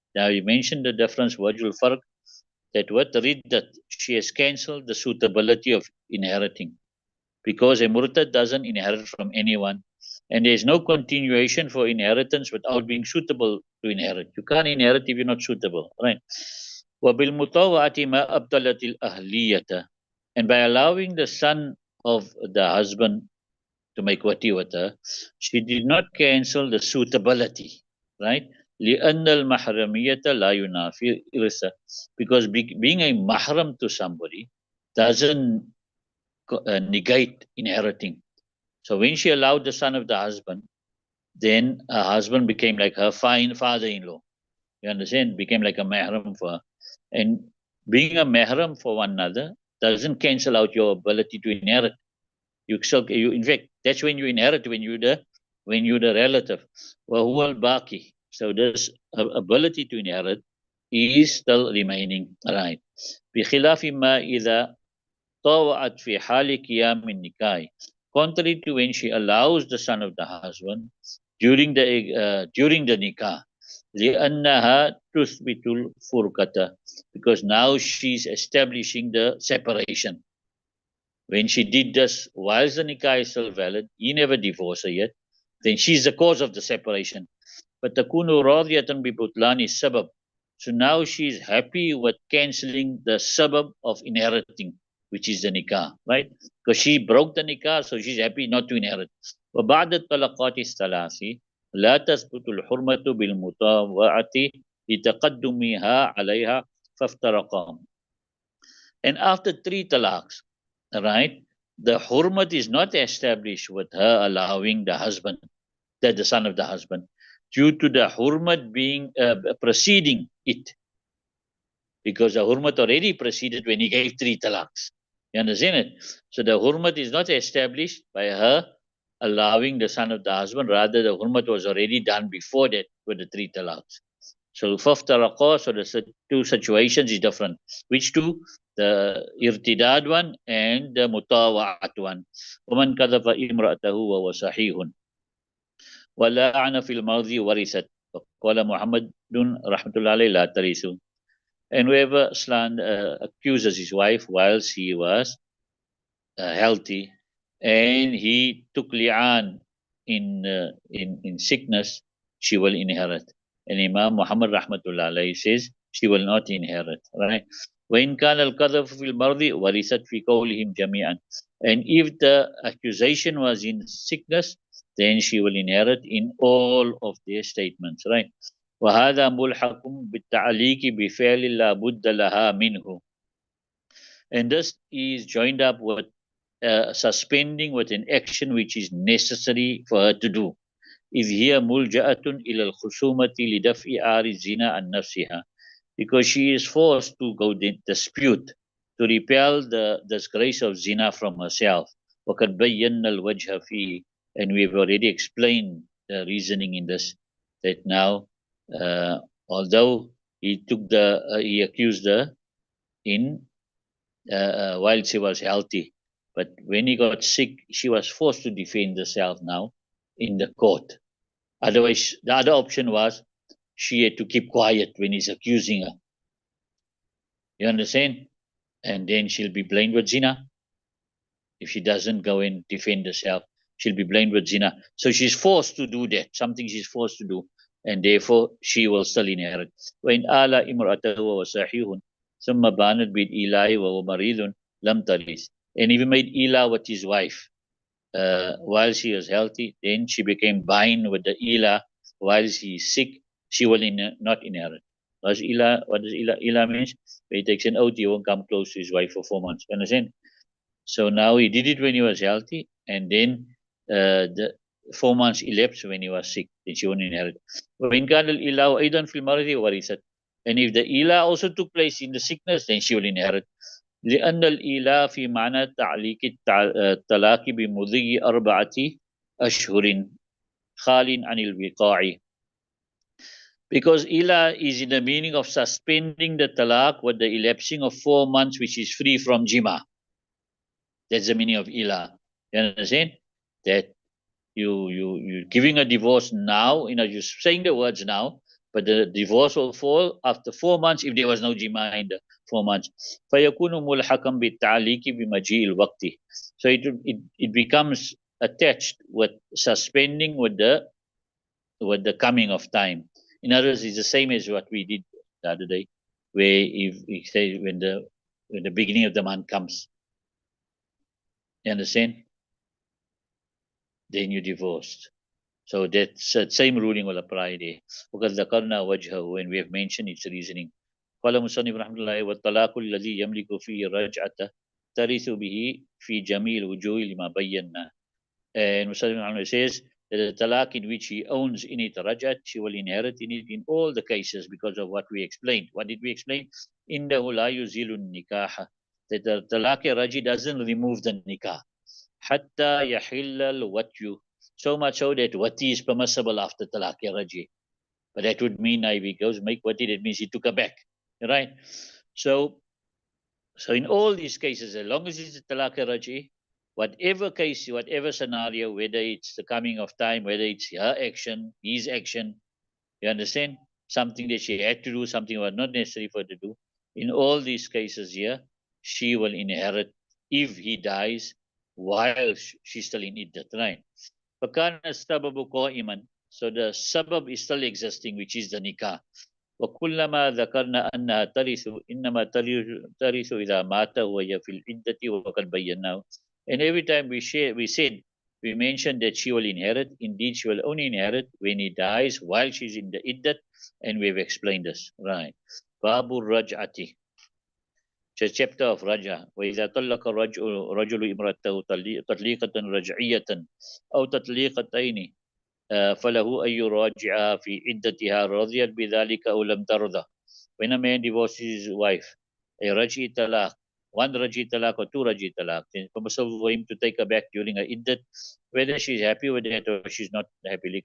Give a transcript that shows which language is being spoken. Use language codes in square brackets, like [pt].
[en] Now you mentioned the difference, [ar] wajul farq, [en] that what riddat, she has cancelled the suitability of inheriting because a murtad doesn't inherit from anyone and there is no continuation for inheritance without being suitable to inherit. You can't inherit if you're not suitable, right? [ar] وَبِالْمُطَوَّعَةِ مَا أَبْطَلَتِ الْأَهْلِيَّةَ. [en] And by allowing the son of the husband to make wati with her, she did not cancel the suitability, right? [ar] لأن المحرمية لا ينافي إرثه. [en] Because being a mahram to somebody doesn't negate inheriting. So when she allowed the son of the husband, then her husband became like her fine father-in-law. You understand? Became like a mahram for her. And being a mahram for one another doesn't cancel out your ability to inherit. You in fact, that's when you inherit, when you're the relative. [ar] وهو الباقي. [en] So this ability to inherit is still remaining, right? [ar] بخلاف ما إذا طوعت في حال قيام النكاح. [en] Contrary to when she allows the son of the husband during the nikah. [ar] لأنها تثبت الفرقة, [en] because now she's establishing the separation. When she did this while the nikah is still valid, he never divorced her yet, then she's the cause of the separation. But [ar] takunu radiyatan bi butlani sabab. [en] So now she's happy with cancelling the sabab of inheriting, which is the nikah, right? Because she broke the nikah, so she's happy not to inherit. [ar] وبعد الطلقات الثلاث لا تثبت الحرمة بالمطاوعة لتقدمها عليها فافترقا. [en] And after 3 talaqs, right, the hurmat is not established with her allowing the husband, the son of the husband, due to the hurmat being preceding it, because the hurmat already preceded when he gave 3 talaqs. You understand it? So the hurmat is not established by her allowing the son of the husband, rather the hurmat was already done before that with the 3 talaqs. So faftaraqa, so the 2 situations is different. Which 2? The irtidad one and the mutawa'at one. [ar] وَمَنْ كَذَفَ إِمْرَأَتَهُ وَهُوَ صَحِيحٌ وَلَعَنَ فِي الْمَاضِي وَرِثَتْ وَقَالَ مُحَمَّدٌ رَحْمَةُ اللَّهِ عَلَيْهِ لَا تَرِثُ. [en] And whoever accuses his wife whilst he was healthy and he took li'an in sickness, she will inherit. And Imam Muhammad rahmatullah alayhi says she will not inherit, right? [ar] وإن كان القذف في المرض ورثت في قولهم جميعا. [en] And if the accusation was in sickness, then she will inherit in all of their statements, right? [ar] وهذا ملحق بالتعليق بفعل لا بد لها منه. [en] And this is joined up with suspending with an action which is necessary for her to do. [ar] إذ هي ملجأة إلى الخصومة لدفع عار الزنا عن نفسها, [en] because she is forced to go dispute to repel the disgrace of zina from herself. [ar] وقد بينا الوجه فيه, [en] and we have already explained the reasoning in this, that now although he accused her in while she was healthy, but when he got sick, she was forced to defend herself now in the court. Otherwise, the other option was she had to keep quiet when he's accusing her. You understand? And then she'll be blamed with zina. If she doesn't go and defend herself, she'll be blamed with zina. So she's forced to do that, something she's forced to do, and therefore she will still inherit. [ar] وإن آل امرأته وصحيح ثم بانت بالإله وهو مريض لم ترث. [en] And if he made ilah with his wife while she was healthy, then she became bind with the ilah while she is sick, she will not inherit. What does ilah? Ilah means? When he takes an oath, he won't come close to his wife for 4 months. Understand? So now he did it when he was healthy, and then the 4 months elapsed when he was sick, then she won't inherit. [ar] وإن كان الإله أيضا في المرض ورثت. [en] And if the ilah also took place in the sickness, then she will inherit. [ar] لأن الإيلاء في معنى تعليق الطلاق بمضي 4 أشهر خال عن الوقاع. [en] Because ila is in the meaning of suspending the talaq with the elapsing of 4 months, which is free from jima. That's the meaning of ila. You understand? That you're giving a divorce now, you're saying the words now, but the divorce will fall after 4 months if there was no jima in the 4 months. [ar] فَيَكُونُ مُلْحَقًا بِالتَّعْلِيقِ بِمَجِيءِ الْوَقْتِ. [en] So it becomes attached with suspending with the coming of time. In other words, it's the same as what we did the other day, where if we say when the beginning of the month comes, you understand? Then you divorced. So that same ruling will apply there. [ar] وقد ذكرنا وجهه, [en] and we have mentioned its reasoning. [ar] قال مصنف رحمه الله والطلاق الذي يملك فيه الرجعة ترث به في جميع الوجوه لما بينا. [en] And Musa says that the talaq in which he owns in it rajat, she will inherit in it in all the cases because of what we explained. What did we explain? [ar] إنه لا يزيل النكاح. [en] That the talaq raji doesn't remove the nikah. [ar] حتى يحل الوتي. [en] So much so that wati is permissible after talaq raji. But that would mean if he goes make wati, that means he took her back. Right? So in all these cases, as long as it's a talaq raji, whatever case, whatever scenario, whether it's the coming of time, whether it's her action, his action, you understand? Something that she had to do, something was not necessary for her to do. In all these cases here, she will inherit if he dies while she's still in iddat, right? [ar] فَكَانَ السَّبَبُ قَائِمًا. [en] So the sabab is still existing, which is the nikah. [ar] وكلما ذكرنا أنها ترث إنما ترث إذا مات وهي في العدة وقد بيناه. [en] And every time we mentioned that she will inherit. Indeed, she will only inherit when he dies while she's in the iddat, and we've explained this. Right. [ar] Babu Raj'ati. [en] The chapter of Raja. [ar] وإذا طلق رجل امرأته تطليقة رجعية أو تطليقتين فله أن يراجعها في عدتها رضيت بذلك أو لم ترضى. [en] When a man divorces his wife, a raji talaq, one raji talaq or two raji talaq, it's possible for him to take her back during her iddat, whether she's happy with that or she's not happy.